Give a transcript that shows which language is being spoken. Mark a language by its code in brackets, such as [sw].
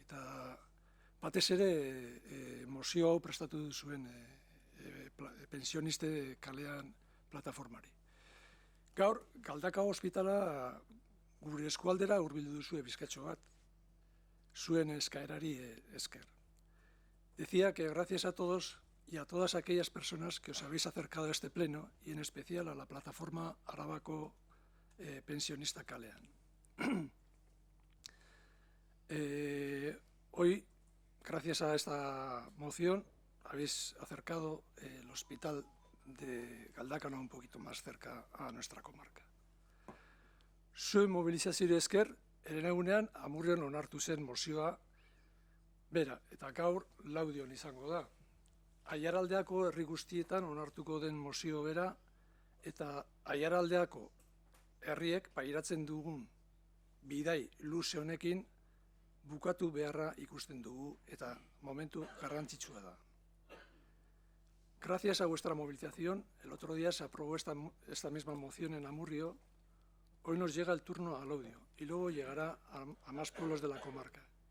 [eu] Eta batez ere mozio hau prestatu zuen pensioniste kalean plataformari. Gaur, Galdakao ospitala gure eskualdera hurbildu duzue bizkatxo bat, zuen eskaerari esker. [es] Decía que gracias a todos y a todas aquellas personas que os habéis acercado a este pleno y en especial a la plataforma Arabako Pensionista Kalean. Hoy, gracias a esta moción, habéis acercado el hospital de Galdácano un poquito más cerca a nuestra comarca. [eu] Zuen mobilizazioa esker, herenegunean Amurrion onartu zen mozioa bera, eta gaur Laudion izango da. Aiaraldeako herri guztietan onartuko den mozio bera, eta Aiaraldeako herriek pairatzen dugun bidai luze honekin bukatu beharra ikusten dugu, eta momentu garrantzitsua da. [es] Gracias a vuestra movilización, el otro día se aprobó esta misma moción en Amurrio. Hoy nos llega el turno a Laudio y luego llegará a más pueblos de la comarca.